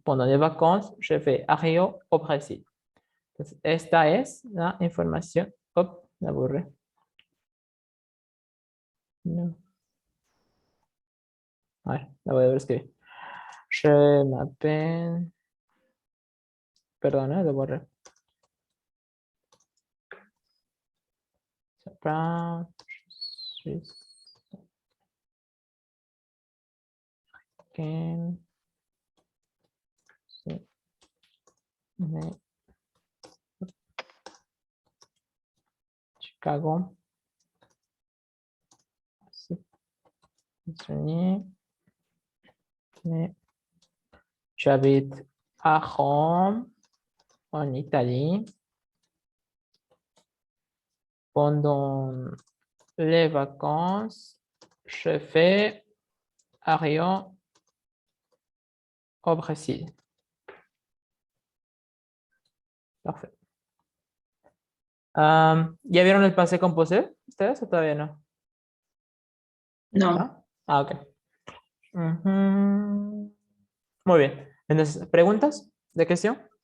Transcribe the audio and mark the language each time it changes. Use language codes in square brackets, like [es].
[fr] Pendant les vacances, je vais à Rio, au Brésil. [es] Entonces, esta es la información. Hop, la borré. No. A ver, la voy a escribir. [fr] Je m'appelle. [es] Perdona, la borré. [fr] Brown, je suis Ken, Chicago, États-Unis, j'habite à Rome, en Italie. Pendant les vacances, je fais à Rio, au Brésil. Parfait. [es] ¿Ya vieron el pase composé? ¿Ustedes o todavía no? No. ¿No? Ah, ok. Ujú. Muy bien. Entonces, ¿preguntas de cuestión?